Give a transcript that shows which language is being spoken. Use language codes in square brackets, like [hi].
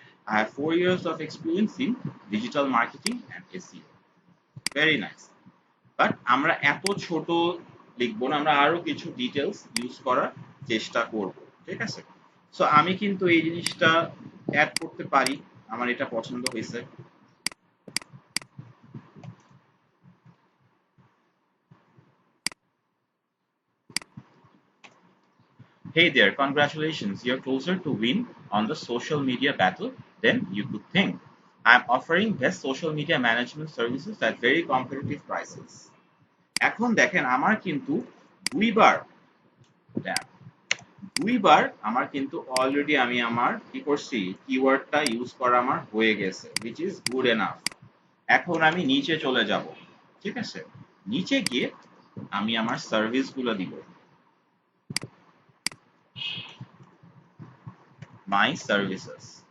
[en] I have 4 years of experience in digital marketing and SEO. Very nice. [bn] But আমরা এত ছোট লিখবো না, আমরা আরো কিছু ডিটেলস ইউজ করার চেষ্টা করব, ঠিক আছে? সো আমি কিন্তু এই জিনিসটা অ্যাড করতে পারি, আমার এটা পছন্দ হয়েছে। [en] Hey there, congratulations, you're closer to win on the social media battle than you could think. I'm offering best social media management services at very competitive prices. [bn] এখন দেখেন আমার কিন্তু দুইবার দুইবার আমার কিন্তু অলরেডি আমি আমার কি করছি, কিওয়ার্ডটা ইউজ করা আমার হয়ে গেছে, [en] which is good enough. [bn] এখন আমি নিচে চলে যাব, ঠিক আছে? নিচে গিয়ে আমি আমার সার্ভিসগুলো দিব, [en] My services.